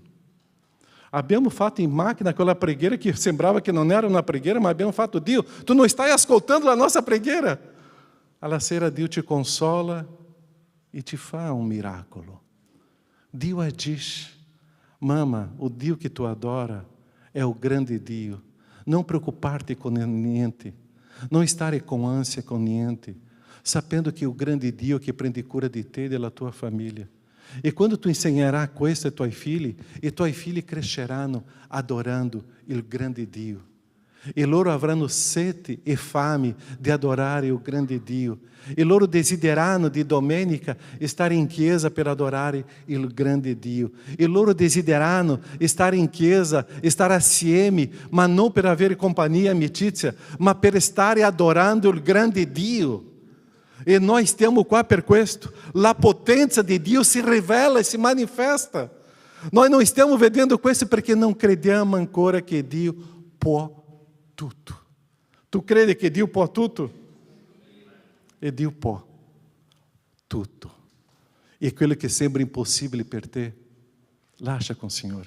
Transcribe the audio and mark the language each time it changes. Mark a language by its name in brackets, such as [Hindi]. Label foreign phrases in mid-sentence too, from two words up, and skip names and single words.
[Italian] Abbiamo fatto in macchina quella preghiera che sembrava che non era una preghiera, ma abbiamo fatto, Dio, tu non stai ascoltando la nostra preghiera. Alla sera Dio ti consola e ti fa un miracolo. Dio agisce. Mamma, o Dio che tu adora è o grande Dio. Non preoccuparti con niente. Non stare [Portuguese] com ânsia com [Italian] niente. Sapendo che o grande Dio che prende cura di te e della tua famiglia. E quando tu insegnerai questo ai tuoi figli cresceranno adorando il grande Dio. E loro avranno sete e fame di adorare il grande Dio. E loro desidereranno di domenica stare in chiesa per adorare il grande Dio. E loro desidereranno stare in chiesa, stare assieme, ma non per avere compagnia e amicizia, ma per stare adorando il grande Dio. E nós stiamo qua per questo. La potenza di Dio si rivela e si manifesta. [Portuguese] Nós não estamos [Italian] vedendo questo perché non crediamo ancora che Dio può tutto. Tu credi che Dio può tutto? E Dio può tutto. E quello che sembra impossibile per te, lascia [Portuguese] com o [Italian] Signore.